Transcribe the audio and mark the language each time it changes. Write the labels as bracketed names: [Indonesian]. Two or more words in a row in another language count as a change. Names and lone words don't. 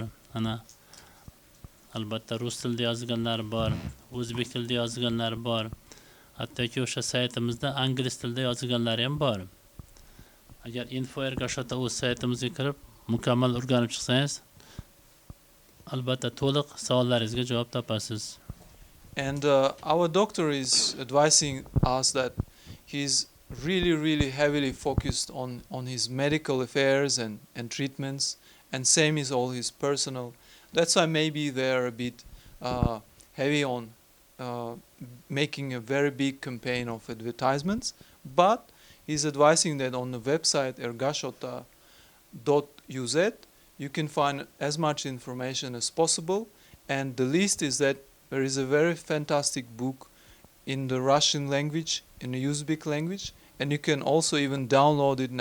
[Uzbek] Ana albatta rus tilida yozilganlari bor, o'zbek tilida yozilganlari bor. Hattoki o'sha saytimizda ingliz tilida yozilganlari ham bor. Agar info Ergashota o'z saytimizga kirib, mukammal o'rganib chiqsangiz, albatta to'liq savollaringizga javob topasiz. [English] And our doctor is advising us that he's really heavily focused on his medical affairs and treatments, and same is all his personal. That's why maybe they're a bit heavy on making a very big campaign of advertisements, but he's advising that on the website ergashota.uz you can find as much information as possible, and the least is that there is a very fantastic book in the Russian language, in the Uzbek language, and you can also even download it.